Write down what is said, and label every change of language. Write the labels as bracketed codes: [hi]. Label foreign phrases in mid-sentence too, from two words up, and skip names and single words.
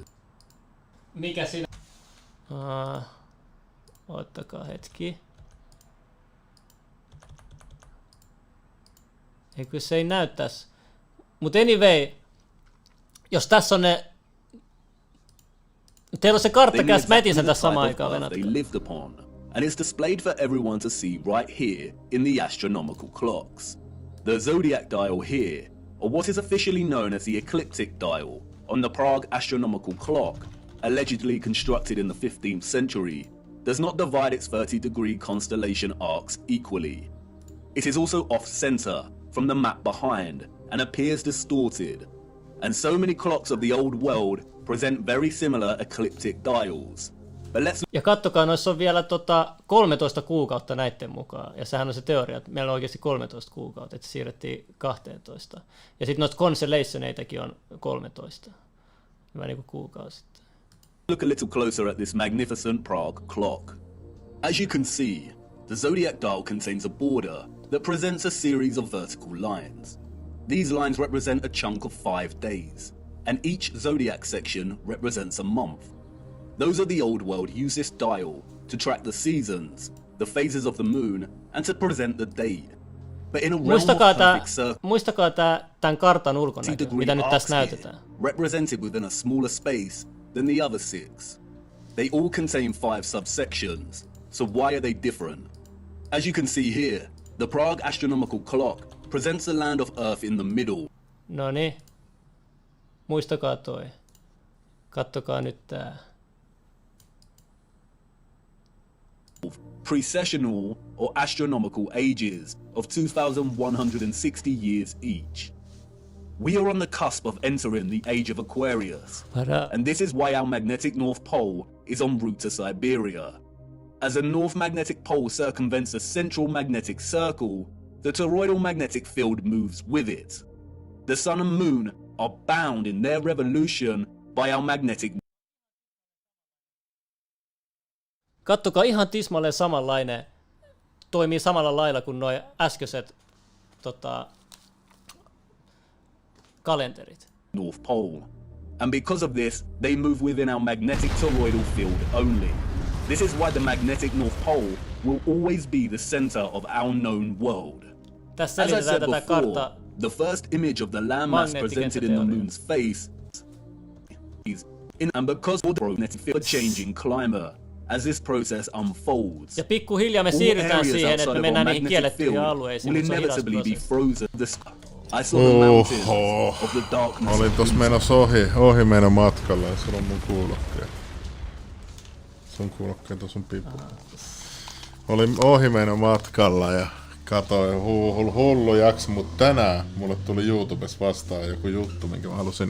[fi] Mikä siinä? Ottakaa hetki. Eikö se ei näyttäisi? Mut anyway, jos tässä on ne... Teillä on se kartta käs, mä etin sen tässä samaan aikaan, venatkaa. [en] They lived upon, and it's displayed for everyone to see right here in the astronomical clocks. The zodiac dial here, or what is officially known as the ecliptic dial, on the Prague astronomical clock, allegedly constructed in the 15th century, does not divide its 30-degree constellation arcs equally. It is also off-center from the map behind and appears distorted, and so many clocks of the old world present very similar ecliptic dials. But let's... [fi] Ja kattokaa, noissa on vielä 13 kuukautta näiden mukaan, ja sehän on se teoria, että meillä on oikeasti 13 kuukautta, että se siirrettiin 12. Ja sitten noista constellationeitakin on 13, hyvä niin kuin kuukausi sitten. [en] Look a little closer at this magnificent Prague clock. As you can see, the zodiac dial contains a border that presents a series of vertical lines. These lines represent a chunk of 5 days, and each zodiac section represents a month. Those of the old world use this dial to track the seasons, the phases of the moon, and to present the date. But in a realm of perfect circle, [fi] muistakaa tämän kartan ulkonäkö, mitä nyt tässä näytetään. [en] represented within a smaller space than the other 6. They all contain 5 subsections, so why are they different? As you can see here, the Prague astronomical clock presents the land of Earth in the middle. [fi] No niin. Muistakaa toi. Kattokaa nyt tää. [en] precessional or astronomical ages of 2,160 years each. We are on the cusp of entering the age of Aquarius, and this is why our magnetic North Pole is en route to Siberia. As the North Magnetic Pole circumvents a central magnetic circle, the toroidal magnetic field moves with it. The Sun and Moon are bound in their revolution by our magnetic. [fi] Kattokaa, ihan tismalleen samanlainen. Toimii samalla lailla kuin nuo äskeiset kalenterit. [en] North Pole. And because of this, they move within our magnetic toroidal field only. This is why the magnetic North Pole will always be the center of our known world. [fi] Tässä [en] As I [fi] selitetään [en] said [fi] tätä [en] before, [fi] karttaa. [en] the first image of the landmass presented in the moon's face is and because of the magnetic field changing climate. As this process unfolds, [fi] Ja pikkuhiljaa me [en] all [fi] siirrytään [en] areas [fi] siihen, että [en] outside [fi] me [en] of [fi] mennään [en] our [fi] niihin [en] magnetic [fi] kiellettyihin [en] field [fi] alueisiin, [en] will [fi] mutta se on hidas [en] inevitably be [fi] prosessi. [en] frozen. I saw the mountains of the darkness. [fi] Olin tossa menossa ohi meidän matkalla ja sulla on mun kuulokkeet. Sun kuulokkeet on sun pipu. Olin ohi meidän matkalla ja katoin hullu jakso, mutta tänään mulle tuli YouTubessa vastaan joku juttu, minkä mä halusin